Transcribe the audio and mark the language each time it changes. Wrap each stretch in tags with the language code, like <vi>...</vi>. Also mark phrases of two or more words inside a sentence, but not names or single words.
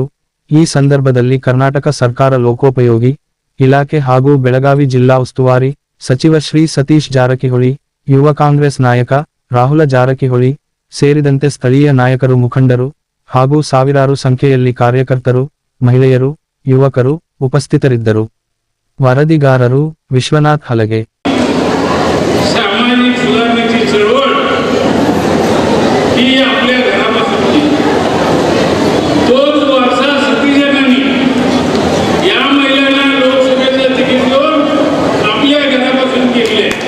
<kn>ಈ ಸಂದರ್ಭದಲ್ಲಿ ಕರ್ನಾಟಕ ಸರ್ಕಾರ ಲೋಕೋಪಯೋಗಿ ಇಲಾಖೆ ಹಾಗೂ ಬೆಳಗಾವಿ ಜಿಲ್ಲಾ ಉಸ್ತುವಾರಿ ಸಚಿವ ಶ್ರೀ ಸತೀಶ್ ಜಾರಕಿಹೊಳಿ, ಯುವ ಕಾಂಗ್ರೆಸ್ ನಾಯಕ ರಾಹುಲ ಜಾರಕಿಹೊಳಿ ಸೇರಿದಂತೆ ಸ್ಥಳೀಯ ನಾಯಕರು, ಮುಖಂಡರು ಹಾಗೂ ಸಾವಿರಾರು ಸಂಖ್ಯೆಯಲ್ಲಿ ಕಾರ್ಯಕರ್ತರು, ಮಹಿಳೆಯರು, ಯುವಕರು ಉಪಸ್ಥಿತರಿದ್ದರು. ವರದಿಗಾರರು ವಿಶ್ವನಾಥ್ ಹಲಗೆ.</kn> <mr>सामाजिक सुधारणेची चळवळ ही आपल्या घरापासून केली. तोच वारसा सतीजनांनी या महिलांना लोकसभेचं तिकीट देऊन आपल्या घरापासून केले.</mr>